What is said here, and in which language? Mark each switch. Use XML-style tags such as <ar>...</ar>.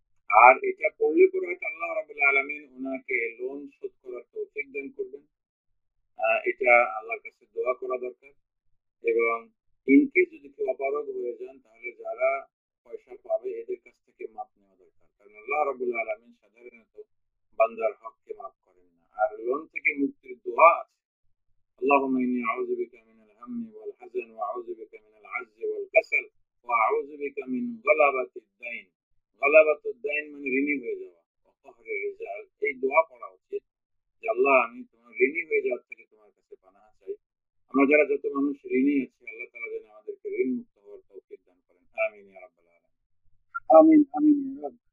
<bn>আর এটা পড়লে পরে হয়তো আল্লাহ রাব্বুল আলামিন ওনাকে লোন শোধ করার তৌফিক দান করবেন। এটা আল্লাহর কাছে দোয়া করা দরকার। এবং ইনকেস যদি কেউ অপারগ হয়ে যান, তাহলে যারা পয়সা পাবে এদের কাছ থেকে মাপ নেওয়া দরকার, কারণ আল্লাহ রাব্বুল আলামিন সাধারণত বান্দার হককে মাফ করেন না। আর লোন থেকে মুক্তির দোয়া আছে,</bn> <ar>اللهم إني أعوذ بك من الهم والحزن وأعوذ بك من العجز والكسل وأعوذ بك من غلبة الدين। غلبة الدين</ar> <bn>মানে ঋণী হয়ে যাওয়া,</bn> <ar>وقهر الرجال।</ar> <bn>এই দোয়া পড়া উচিত যে আল্লাহ, আমি তোমার ঋণী হয়ে যাওয়ার থেকে তোমার কাছে পানাহ চাই। আমরা যারা যত মানুষ ঋণী আছি, আল্লাহ তাআলা যেন আমাদেরকে ঋণ মুক্ত হওয়ার তৌফিক দান করেন। আমিন ইয়া রাব্বাল আলামিন। আমিন আমিন ইয়া রাব।</bn>